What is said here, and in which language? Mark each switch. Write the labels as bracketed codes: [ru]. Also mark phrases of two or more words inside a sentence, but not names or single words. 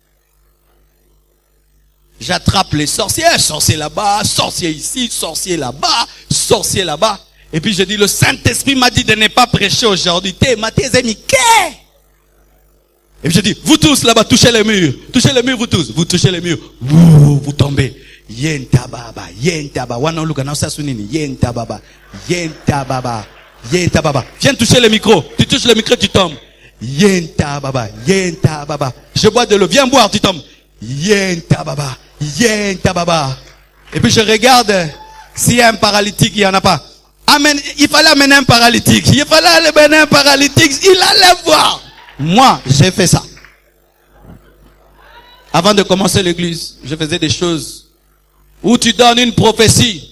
[fr] J'attrape les sorciers. Sorcier là-bas, sorcier ici, sorcier là-bas, sorcier là-bas. Et puis je dis, le Saint-Esprit m'a dit de ne pas prêcher aujourd'hui. Et puis je dis, vous tous là-bas, touchez les murs, vous tous. Vous touchez les murs. Vous tombez. Yenta baba. Wana luka na sasunini. Yenta baba. Viens toucher le micro. Tu touches le micro, tu tombes. Yenta baba. Je bois de l'eau. Viens boire, tu tombes. Yenta baba. Et puis je regarde s'il y a un paralytique, il n'y en a pas. Amen. Il fallait amener un paralytique. Il allait voir. Moi, j'ai fait ça. Avant de commencer l'église, je faisais des choses où tu donnes une prophétie.